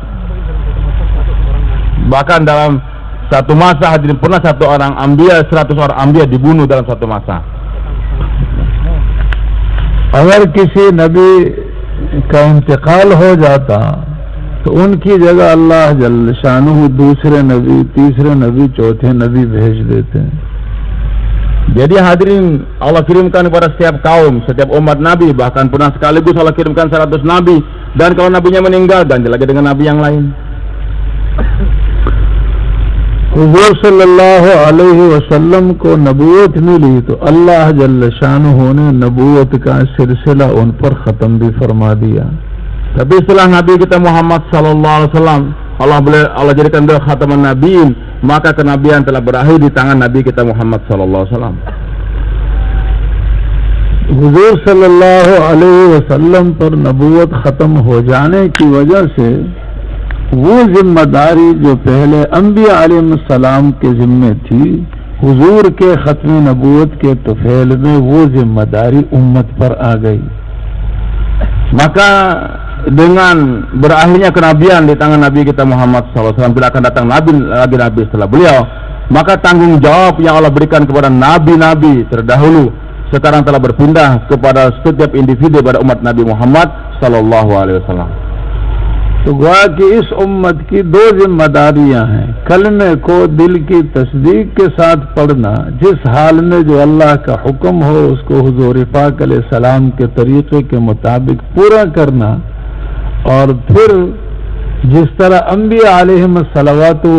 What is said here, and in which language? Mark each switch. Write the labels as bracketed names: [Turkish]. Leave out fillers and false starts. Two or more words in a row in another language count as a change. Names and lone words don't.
[Indonesian] Bahkan dalam satu masa hadirin, pernah satu orang anbiya, 100 orang anbiya dibunuh dalam satu masa. [Urdu] اگر کسی نبی کا انتقال ہو جاتا تو ان کی جگہ اللہ [Arabic] جل شأنه [Urdu] دوسرے نبی، تیسرے نبی، چوتھے نبی بھیج دیتے ہیں. [Indonesian] Jadi hadirin, Allah kirimkan kepada setiap kaum, setiap umat nabi, bahkan pernah sekaligus Allah kirimkan 100 nabi, dan kalau nabinya meninggal ganti lagi dengan nabi yang lain. [Urdu] حضور [Arabic] صلى الله عليه وسلم [Urdu] کو نبوت ملی تو اللہ [Arabic] جل شأنه [Urdu] نے نبوت کا سلسلہ ان پر ختم بھی فرما دیا. [Indonesian] Tapi setelah Nabi kita Muhammad [Arabic] صلى الله عليه وسلم, [Indonesian] Allah jadikan beliau [Arabic] خاتم النبيين, [Indonesian] maka kenabian telah berakhir di tangan Nabi kita Muhammad [Arabic] صلى الله عليه وسلم. [Urdu] حضور [Arabic] صلى الله عليه وسلم [Urdu] پر نبوت ختم ہو جانے کی وجہ سے وہ ذمہ داری جو پہلے انبیا علیہ السلام کے ذمے تھی، حضور کے ختم نبوت کے طفیل میں وہ ذمہ داری امت پر آ گئی. [Indonesian] Maka dengan berakhirnya kenabian di tangan Nabi kita Muhammad SAW, bila akan datang nabi setelah beliau, maka tanggung jawab yang Allah berikan kepada nabi-nabi terdahulu sekarang telah berpindah kepada setiap individu pada umat Nabi Muhammad SAW. [Urdu] تو گویا کہ اس امت کی دو ذمہ داریاں ہیں. کلمے کو دل کی تصدیق کے ساتھ پڑھنا، جس حال میں جو اللہ کا حکم ہو اس کو حضور پاک علیہ السلام کے طریقے کے مطابق پورا کرنا، اور پھر جس طرح انبیا [Arabic] عليهم الصلوات و